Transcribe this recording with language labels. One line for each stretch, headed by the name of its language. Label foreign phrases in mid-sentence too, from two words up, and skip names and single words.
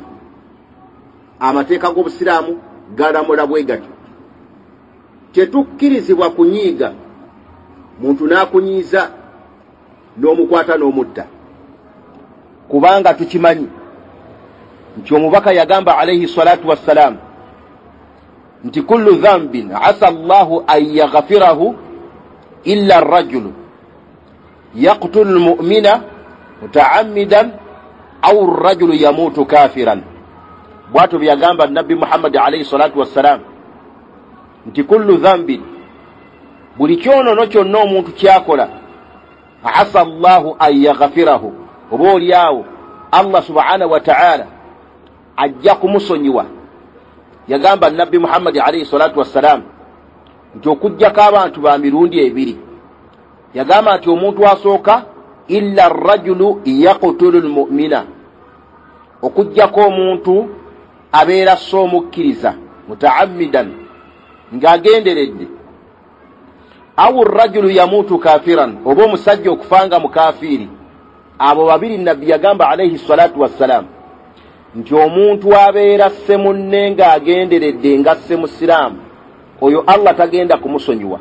Ganda: Amateeka g'obusiraamu galamula bwe gatyo. Tetukkirizibwa kunyiiga muntu n'akunyiiza n'omukwata n'omutta, kubanga tukimanyi nti omubaka yagamba
Arabic: عليه الصلاة والسلام
Ganda: nti
Arabic: كل ذنب عسى الله أن يغفره إلا الرجل يقتل المؤمن متعمدا أو الرجل يموت كافرا.
Ganda: Bw'atyo byagamba Nabbi Muhammad
Arabic: عليه الصلاة والسلام
Ganda: nti
Arabic: كل ذنب,
Ganda: buli kyonono kyonna omuntu kyakola,
Arabic: عسى الله أن يغفره,
Ganda: oba oliawo
Arabic: الله سبحانه وتعالى
Ganda: ajja kumusonyiwa. Yagamba Nabbi Muhammad
Arabic: عليه الصلاة والسلام
Ganda: nti okujjako abantu ba mirundi ebiri. Yagamba nti omuntu asooka
Arabic: إلا الرجل يقتل المؤمن,
Ganda: okujjako omuntu abeera soomukkiriza mutaammidan ng'agenderedde,
Arabic: أو الرجل يموت كافرا,
Ganda: oba omusajja okufanga mukafiiri. Abo babiri Nabbi yagamba
Arabic: عليه الصلاة والسلام
Ganda: nti omuntu abeera sse munne ng'agenderedde nga sse musiraamu, oyo Allah tagenda kumusonyiwa.